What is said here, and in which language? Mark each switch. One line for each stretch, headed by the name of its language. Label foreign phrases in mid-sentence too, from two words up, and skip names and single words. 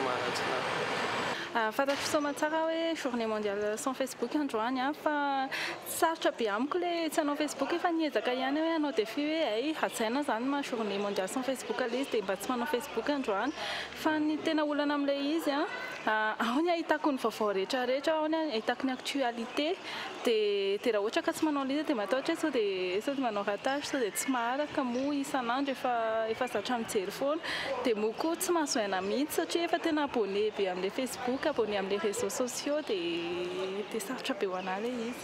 Malagasy: fantatro soma tsara hoe
French: journée mondiale sans Facebook
Malagasy: androany fa sarotra be amiko le tsy hanao Facebook efa niezaka ihany hoe hanao défi hoe ay hajaina zany ma
French: journée mondiale sans Facebook
Malagasy: le izy dia mba tsy manao Facebook androany fa ny tena olana amin'ilay izy ao ny ahitako ny vaovao rehetrarehetra ao ny ahitako ny actualité dia raha ohatra ka tsy manao liza dia matahotra sao dia manao ratage sao dia tsy maharaka moa isan'andro efa zatra mijery foana dia moa koa tsy mahazoaina mihitsy satria efa tena abonné be amin'ilay Facebook abonné amin'ilay
French: réseaux sociaux
Malagasy: dia sarotra be ho anahy ilay izy.